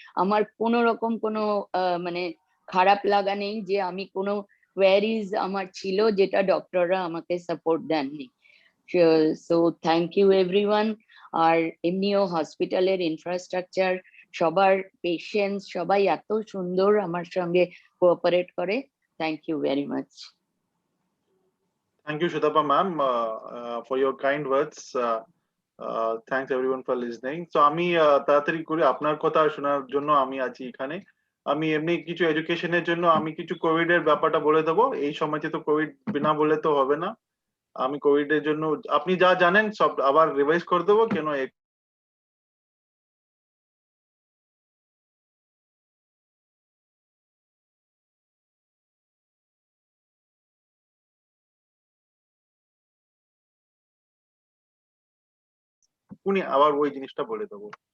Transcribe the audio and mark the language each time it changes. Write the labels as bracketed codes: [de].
[bn] আমার কোনো রকম কোনো মানে খারাপ লাগা নেই যে আমি কোনো কোয়ারিজ আমার ছিল যেটা ডক্টররা আমাকে সাপোর্ট দেননি। [en] So thank you everyone. [bn] আর এমনিও হসপিটালের ইনফ্রাস্ট্রাকচার, সবার পেশেন্টস সবাই এত সুন্দর আমার সঙ্গে কোঅপারেট করে। [en] Thank you very much. Thank you, Shutapa ma'am, for your kind words. Thanks everyone for listening. [bn] So আমি তাড়াতাড়ি করে আপনার কথা শোনার জন্য আমি আছি এখানে। আমি এমনি কিছু এডুকেশনের জন্য আমি কিছু কোভিড এর ব্যাপারটা বলে দেবো। এই সময়তে তো কোভিড বিনা বলে তো হবে না। আমি কোভিড এর জন্য আপনি যা জানেন সব আবার রিভাইজ করে দেবো, কেন উনি আবার ওই জিনিসটা বলে দেবো।